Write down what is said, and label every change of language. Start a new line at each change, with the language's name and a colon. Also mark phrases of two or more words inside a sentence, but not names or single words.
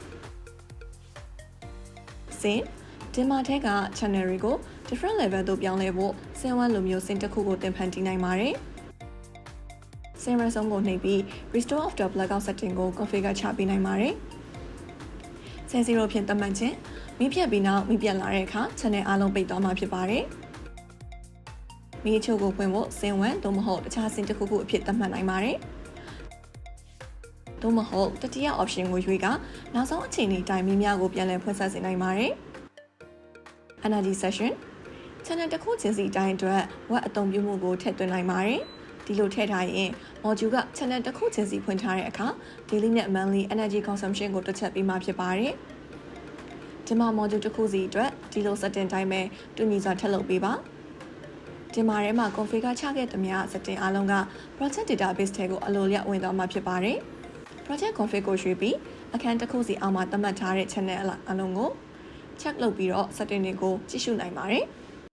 Burmese: ။ Sync ဒီမှာထဲက channel တွေကို
English: different level
Burmese: တို့ပြောင်းလဲဖို့စင်ဝမ်လိုမျိုးစင်တစ်ခုကိုတင်ဖန်တီးနိုင်ပါတယ်။စင်ရဆုံးကိုနှိပ်ပြီး
English: restore after blackout setting
Burmese: ကို configure ချပေးနိုင်ပါတယ်။စင်0ဖြင့်သတ်မှတ်ခြင်းမိ ဖြတ်ပြီးနောက်မိပြတ်လာတဲ့အခါ channel အားလုံးပိတ်သွားမှာဖြစ်ပါတယ်။မိအချို့ကိုဖွင့်ဖို့စင်ဝမ်သို့မဟုတ်တခြားစင်တစ်ခုခုအဖြစ်သတ်မှတ်နိုင်ပါတယ်။သို့မဟုတ်တတိယ option ကိုရွေးကနောက်ဆုံးအချိန်ဒီတိုင်းမိများကိုပြန်လည်ဖွင့်ဆက်စေနိုင်ပါတယ်။
English: energy session channel
Burmese: တစ်ခုချင်းစီတိုင်းအတွက် web အသုံးပြု မှုကိုထည့်သွင်းနိုင်ပါတယ်။ဒီလိုထည့်ထားရင် module က channel တစ်ခုချင်းစီဖွင့်ထားတဲ့အခါ daily နဲ့
English: monthly energy consumption
Burmese: ကိုတွက်ချက်ပေးမှဖြစ်ပါတယ်။ဒီမှာ module တစ်ခုစီအတွက်ဒီလို setting တိုင်းပဲတူညီစွာထည့်လုပ်ပေးပါ။ဒီမှာထဲမှာ configure ချခဲ့သမျှ setting အားလုံးက
English: project database
Burmese: ထဲကိုအလိုလျောက်ဝင်သွားမှာဖြစ်ပါတယ်။
English: project config
Burmese: ကိုရွှေ့ပြီးအခန်းတစ်ခုစီအောက်မှာသတ်မှတ်ထားတဲ့ channel အလုံးကို check လုပ်ပြီးတော့ setting တွေကိုကြည့်ရှုနိုင်ပါတယ်။